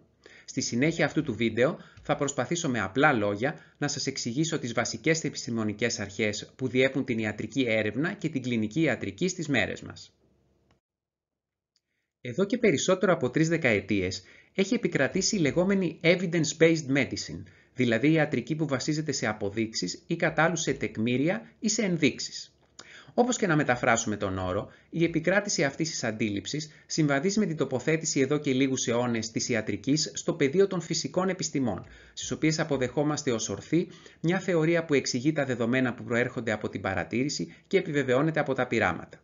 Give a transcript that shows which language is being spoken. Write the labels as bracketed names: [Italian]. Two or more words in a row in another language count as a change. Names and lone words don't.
[Greek] Στη συνέχεια αυτού του βίντεο θα προσπαθήσω με απλά λόγια να σας εξηγήσω τις βασικές επιστημονικές αρχές που διέπουν την ιατρική έρευνα και την κλινική ιατρική στις μέρες μας. Εδώ και περισσότερο από 3 δεκαετίες έχει επικρατήσει η λεγόμενη [English] evidence-based medicine, [Greek] δηλαδή ιατρική που βασίζεται σε αποδείξεις ή κατά άλλους σε τεκμήρια ή σε ενδείξεις. Όπως και να μεταφράσουμε τον όρο, η επικράτηση αυτής της αντίληψης συμβαδίζει με την τοποθέτηση εδώ και λίγους αιώνες της ιατρικής στο πεδίο των φυσικών επιστημών, στις οποίες αποδεχόμαστε ως ορθή μια θεωρία που εξηγεί τα δεδομένα που προέρχονται από την παρατήρηση και επιβεβαιώνεται από τα πειράματα.